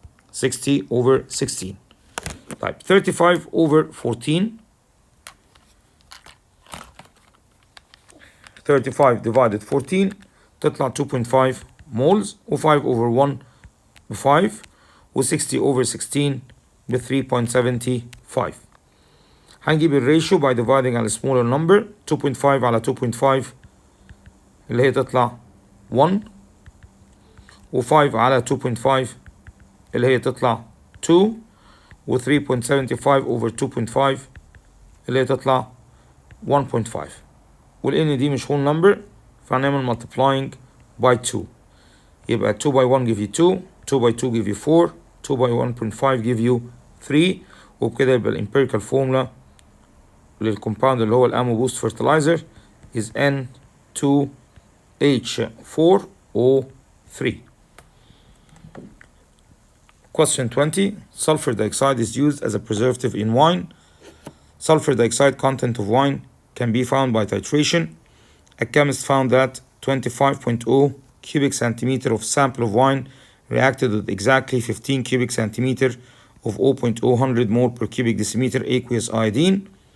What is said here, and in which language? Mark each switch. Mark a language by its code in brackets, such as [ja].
[ar] 60 over 16. طيب 35 over 14 35 divided 14 تطلع 2.5 moles و 5 over 1 ب 5 و 60 over 16 ب 3.75. هنجيب الريشيو [en] by dividing [ar] على [en] smaller number. [ar] 2.5 على 2.5 اللي هي تطلع 1 و 5 على 2.5 اللي هي تطلع 2 و 3.75 over 2.5 اللي هي تطلع 1.5 والN دي مش [en] whole number [ar] فهنعمل [en] multiplying by 2 [ar] يبقى 2 by 1 give you 2 2 by 2 give you 4 2 by 1.5 give you 3 وبكده يبقى الامبيريكال formula للكومباوند اللي هو الامو بوست fertilizer is N2H4O3. [en] Question 20. Sulfur dioxide is used as a preservative in wine. Sulfur dioxide content of wine can be found by titration. A chemist found that 25.0 cubic centimeter of sample of wine reacted with exactly 15 cubic centimeter of 0.000 mole per cubic decimeter aqueous iodine.